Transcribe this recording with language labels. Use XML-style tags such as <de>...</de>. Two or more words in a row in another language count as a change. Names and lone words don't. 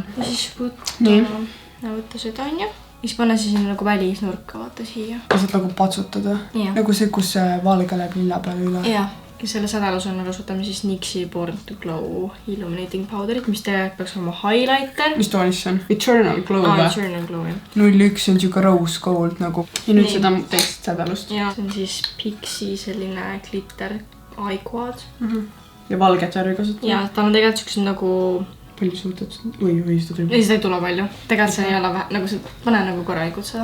<et>Ja siis võtta seda on ju. Siis panna siis nagu välisnurka vaata siia. Ja saad nagu patsutada? Nagu see, kus valge läheb lilla peale üle? Jah. Ja selle sädelusena kasutame siis NYXi Born to Glow Illuminating Powderit, mis tegelikult peaks olema highlighter. Mis toonis see on? Eternal Glow või? Eternal Glow, jah. 01 on siuke</et> <en>rose gold</en> <et>nagu. Ja nüüd seda teist sädelust. Ja, see on siis Pixi selline</et> <en>glitter eye quad.</en> <et>Ja valget värvi kasutada? Ja, ta on tegelikult siuksed nagu... Palju suutad? Või seda tuli? Ei, seda ei tule palju. Tegelikult see ei ole vähe, nagu see pane nagu korralikult seda.</et>